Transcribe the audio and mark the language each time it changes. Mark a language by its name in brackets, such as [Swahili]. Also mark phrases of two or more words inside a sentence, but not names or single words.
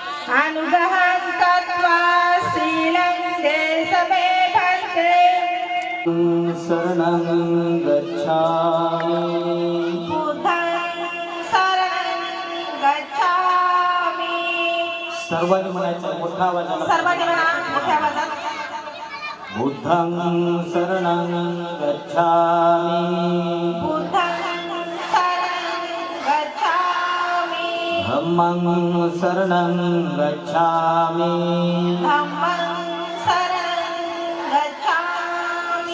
[Pali] अनुग्रहं कृत्वा शीलं देशमे भन्ते शरणं गच्छामि बुद्धं शरणं गच्छामि. [Marathi] सर्वांनी म्हणायचं मोठा आवाजाला सर्वांनी म्हणा मोठ्या आवाजात. [Pali] बुद्धं शरणं गच्छामि बुद्धं शरणं गच्छामि. धम्मं शरणं गच्छामि धम्मं शरणं गच्छामि.